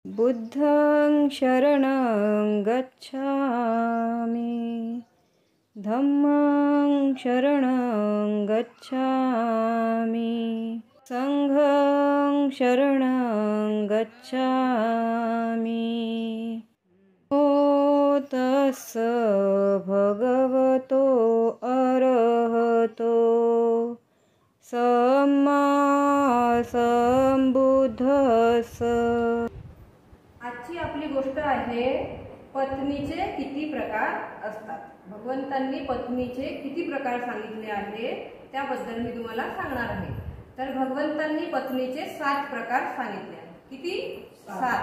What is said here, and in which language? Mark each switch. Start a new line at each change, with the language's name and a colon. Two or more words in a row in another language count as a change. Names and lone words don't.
Pali: बुद्धं शरणं गच्छामि, धम्मं शरणं गच्छामि, संघं शरणं गच्छामि। ॐ तस्य भगवतो अरहतो सम्मा संबुद्धस्स।
Marathi: आजची आपली गोष्ट आहे पत्नीचे किती प्रकार असतात। भगवंतांनी पत्नीचे किती प्रकार सांगितले आहे त्याबद्दल मी तुम्हाला सांगणार आहे। तर भगवंतांनी पत्नीचे 7 प्रकार सांगितले आहेत। किती? 7।